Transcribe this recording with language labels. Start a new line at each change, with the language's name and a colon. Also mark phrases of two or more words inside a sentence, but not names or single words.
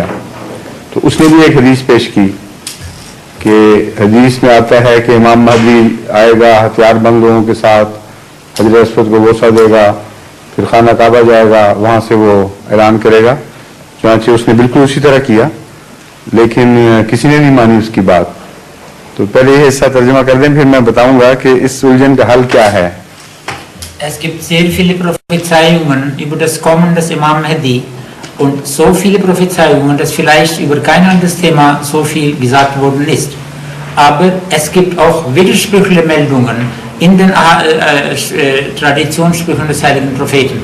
Urdu: تو اس نے بھی ایک حدیث پیش کی کہ حدیث میں آتا ہے کہ امام مہدی آئے گا ہتھیاربند لوگوں کے ساتھ، حضرت اسود کو بوسہ دے گا، پھر خانہ کعبہ جائے گا، وہاں سے وہ اعلان کرے گا. چنانچہ اس نے بالکل اسی طرح کیا، لیکن کسی نے نہیں مانی اس کی بات. تو پہلے یہ حصہ ترجمہ کر دیں، پھر میں بتاؤں گا کہ اس الجھن کا حل کیا ہے.
German: Es gibt sehr viele Prophezeiungen über das Kommen des Imam Mahdi und so viele Prophezeiungen, dass vielleicht über kein anderes Thema so viel gesagt worden ist. Aber es gibt auch widersprüchliche Meldungen in den Traditionssprüchen des heiligen Propheten.